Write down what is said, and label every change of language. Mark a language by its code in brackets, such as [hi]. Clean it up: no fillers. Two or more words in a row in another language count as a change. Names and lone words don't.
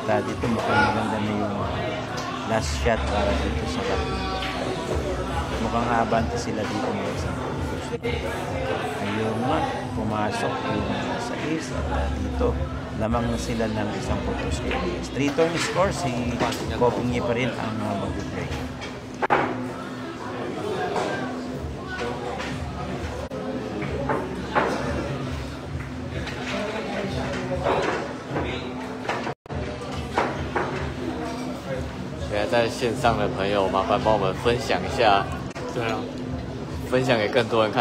[tl] At dito mukhang maganda na yung [en] last shot [tl] para dito sa [en] rack number 5. [tl] Mukhang abante sila dito ng isang putos. Ayun nga, pumasok yung sa ace at dito lamang na sila ng isang putos kay Reyes. [en] 3-turn score, [tl] si Copini pa rin ang mag-break. [zh] 在线上的朋友，麻烦帮我们分享一下，对啊，分享给更多人看。